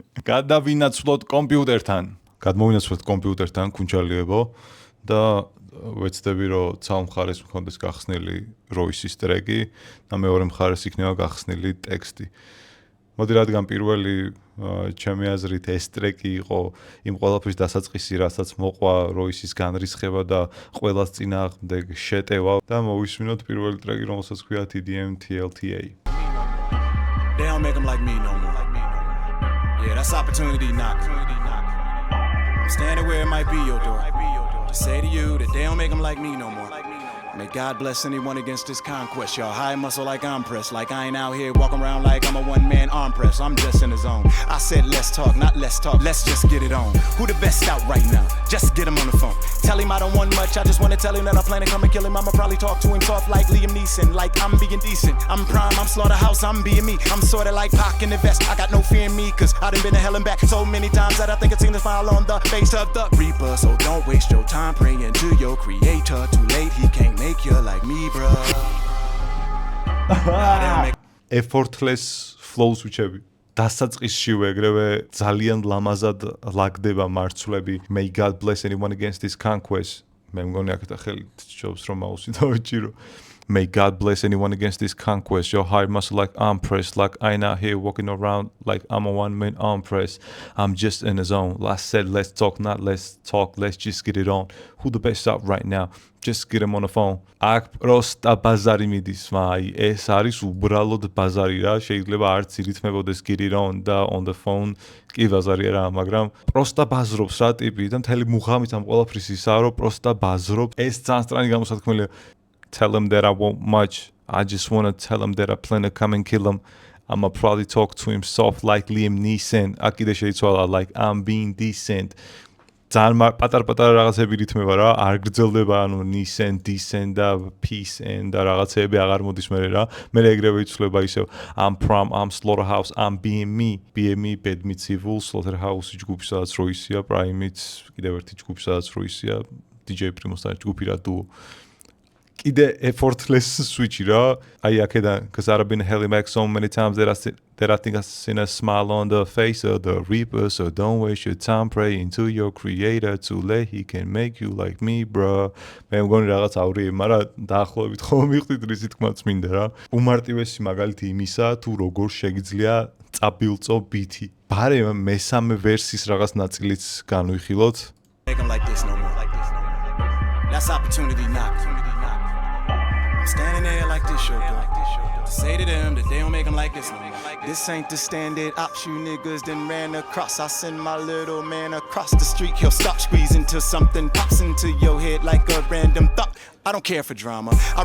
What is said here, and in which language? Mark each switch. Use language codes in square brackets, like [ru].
[ka] გადავინაცვლოთ კომპიუტერთან. გადმოვინაცვლოთ კომპიუტერთან კუნჩალიებო და ვეცდები რომ ცალ მხარეს მქონდეს გახსნილი როისის ტრეკი და მეორე მხარეს იქნება გახსნილი ტექსტი. მოდი რადგან პირველი ჩემი აზრით ეს ტრეკი იყო იმ ყველაფრის დასაწყისი, რასაც მოყვა როისის განრისხება და ყველას წინააღმდეგ შეტევა და მოვისმინოთ პირველი ტრეკი, რომელსაც ქვია TDM TLTA. [en] They don't make them like me no more. Yeah, that's opportunity knock. I'm standing where it might be your door. To say to you that they don't make them like me no more. May God bless anyone against this conquest. Y'all high muscle like I'm pressed. Like I ain't out here walking around like I'm a one-man arm press. I'm just in the zone. I said let's talk, not let's talk. Let's just get it on. Who the best out right now? Just get him on the phone. Tell him I don't want much. I just want to tell him that I plan to come and kill him. I'ma probably talk to him soft like Liam Neeson. Like I'm being decent. I'm prime, I'm Slaughterhouse, I'm being me. I'm sorta like Pac in the vest. I got no fear in me, cause I done been to hell and back so many times that I think it's seen to smile on the face of the reaper. So don't waste your time praying to your creator. Too late, he can't make you like me, bro. Effortless flows whichever. [ka] დასაწყისშივე ეგრევე ძალიან ლამაზად ლაგდება მარცვლები. [en] May God bless anyone against this conquest. [ka] მე მგონი აქეთა ხელით ჯობს რომ აუსი დავიჭირო. [en] May God bless anyone against this conquest. Your high muscle like arm press. Like I ain't out here walking around like I'm a one-man arm press. I'm just in the zone. Like I said, let's talk, not let's talk. Let's just get it on. Who the best out right now? Just get him on the phone. [ka] აქ პროსტა ბაზარი მიდის, აი ეს არის უბრალოდ ბაზარი რა, შეიძლება არც ირითმებოდეს [en] get it on [ka] და [en] on the phone [ka] კი ბაზარია რა, მაგრამ პროსტა ბაზრობს რა ტიპი და მთელი მუღამით ამ ყველაფრის ისაა, რომ პროსტა ბაზრობს. ეს ძალიან სტრანი გამოსათქმელია. [en] Tell him that I want much. I just want to tell him that I plan to come and kill him. I'ma probably talk to him soft like Liam Neeson. Akide [ka] შეიცვალა [en] like I'm being decent. [ka] ძალიან პატარ-პატარა რაღაცები რითმება რა, არ გრძელდება ანუ Neeson, decent და peace and და რაღაცები აღარ მოდის მერე რა. მე ეგრევე იცვლება ისევ [en] I'm prom, I'm Slaughterhouse, I'm being me. [ka] BME Bad Meets Evil, Slaughterhouse ჯგუფი სადაც როისია, Prime-იც კიდევ ერთი ჯგუფი სადაც როისია, DJ Primo-სთან ჯგუფი რა დუო. Კიდე [en] effortless switch [ka] რა. აი აქედან [en] cause I've been held back so many times that I think I've seen a smile on the face of the reaper. So don't waste your time praying to your creator. Too late, he can make you like me, bro. [ka] მე მგონი რაღაც აურიე, მაგრამ დაახლოებით ხომ მივხვდით რისი თქმაც მინდა რა. უმარტივესი მაგალითი იმისა, თუ როგორ შეგიძლია წაბილწო ბითი. ბარემ მესამე ვერსის რაღაც ნაწილიც განვიხილოთ. [en] Make them like this no more. That's opportunity knock. I'm standing there like this, yo, to say to them that they don't make them like this no more. This ain't the standard ops, you niggas done ran across. I send my little man across the street. He'll stop squeezing till something pops into your head like a random thought. I don't care for drama.